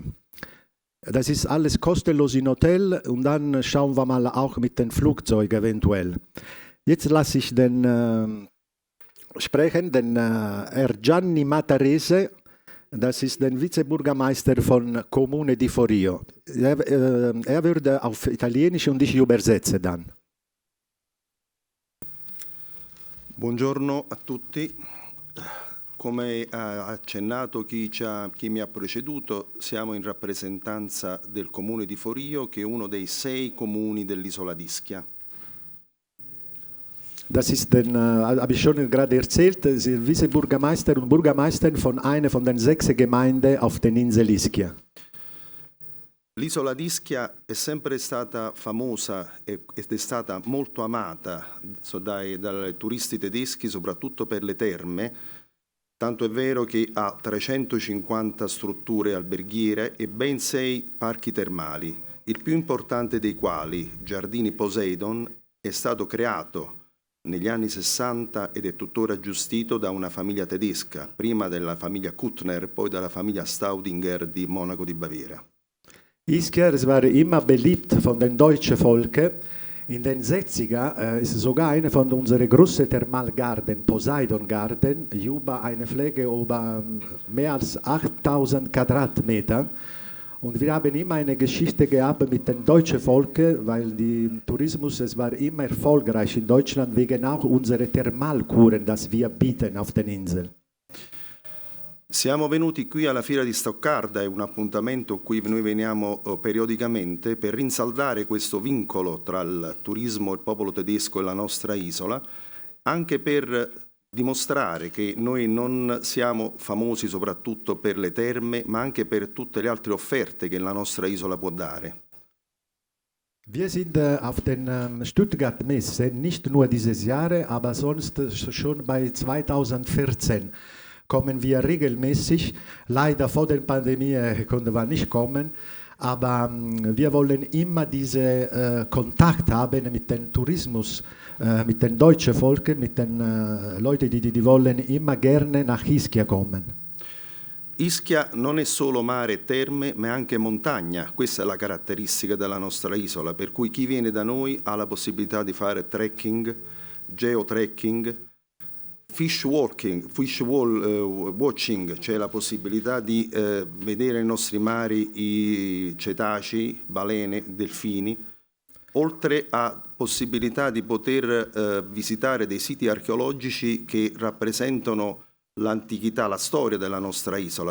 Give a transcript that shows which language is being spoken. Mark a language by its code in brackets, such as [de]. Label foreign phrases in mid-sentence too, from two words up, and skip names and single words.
[de] Das ist alles kostenlos im Hotel und dann schauen wir mal auch mit dem Flugzeug eventuell. Jetzt lasse ich den sprechen, den Herr Gianni Matarese, das ist der Vizebürgermeister von Comune di Forio. Er würde auf Italienisch und ich übersetze dann. [it] Buongiorno a tutti. Come ha accennato chi mi ha preceduto, siamo in rappresentanza del Comune di Forio, che è uno dei 6 comuni dell'isola d'Ischia. [de] Das ist habe ich schon gerade erzählt, Vizebürgermeister und Bürgermeister von einer von den 6 Gemeinden auf der Insel Ischia. [it] L'isola d'Ischia è sempre stata famosa ed è stata molto amata dai turisti tedeschi, soprattutto per le terme. Tanto è vero che ha 350 strutture alberghiere e ben 6 parchi termali, il più importante dei quali, Giardini Poseidon, è stato creato negli anni 60 ed è tuttora gestito da una famiglia tedesca, prima della famiglia Kuttner, poi dalla famiglia Staudinger di Monaco di Baviera. [de] Ischia war immer beliebt von den deutschen Volken. In den 60er ist sogar eine von unseren großen Thermalgarten, Poseidon Garden, über eine Fläche über mehr als 8000 Quadratmeter. Und wir haben immer eine Geschichte gehabt mit den deutschen Volken, weil der Tourismus, es war immer erfolgreich in Deutschland, wegen auch unserer Thermalkuren, das wir bieten auf den Inseln. [it] Siamo venuti qui alla Fiera di Stoccarda, è un appuntamento a cui noi veniamo periodicamente per rinsaldare questo vincolo tra il turismo, il popolo tedesco e la nostra isola, anche per dimostrare che noi non siamo famosi soprattutto per le terme, ma anche per tutte le altre offerte che la nostra isola può dare. [de] Wir sind auf den Stuttgart-Messe nicht nur dieses Jahr, aber sonst schon bei 2014. Kommen wir regelmäßig. Leider vor der Pandemie konnten wir nicht kommen, aber wir wollen immer diesen Kontakt haben mit dem Tourismus, mit den deutschen Volken, mit den Leuten, die wollen immer gerne nach Ischia kommen. [it] Ischia non è solo mare e terme, ma è anche montagna. Questa è la caratteristica della nostra isola, per cui chi viene da noi ha la possibilità di fare trekking, geotrekking, watching, cioè la possibilità di vedere nei nostri mari i cetacei, balene, delfini, oltre a possibilità di poter visitare dei siti archeologici che rappresentano l'antichità, la storia della nostra isola.